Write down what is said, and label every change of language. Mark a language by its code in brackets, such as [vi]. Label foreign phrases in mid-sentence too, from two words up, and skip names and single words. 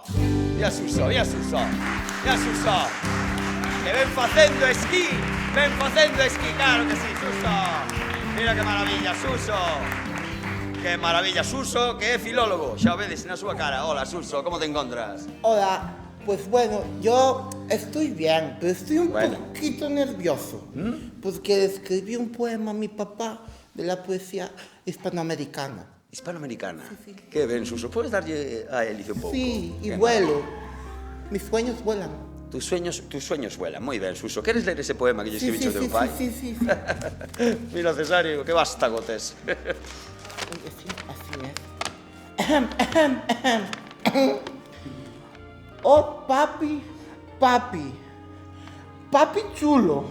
[gl] E a Suso, que ven facendo esquí, claro que sí, Suso. Mira que maravilla, Suso. Que maravilla, Suso, que é filólogo. Xa o vedes na súa cara. Hola, Suso, como te encontras? [es] Hola, pues bueno, yo estoy bien, pero estoy un poquito nervioso. Porque escribí un poema a mi papá de la poesía hispanoamericana. Hispanoamericana. Sí. [gl] Que ben, Suso, podes darlle a Elice un pouco? [es] Sí, y vuelo. Mis sueños vuelan. Tus sueños vuelan. [gl] Moi ben, Suso. Queres ler ese poema que lle escribicho teu pai? [es] Sí. [gl] Mira, Cesario, que vástago tes. [es] Así es. Oh, papi chulo.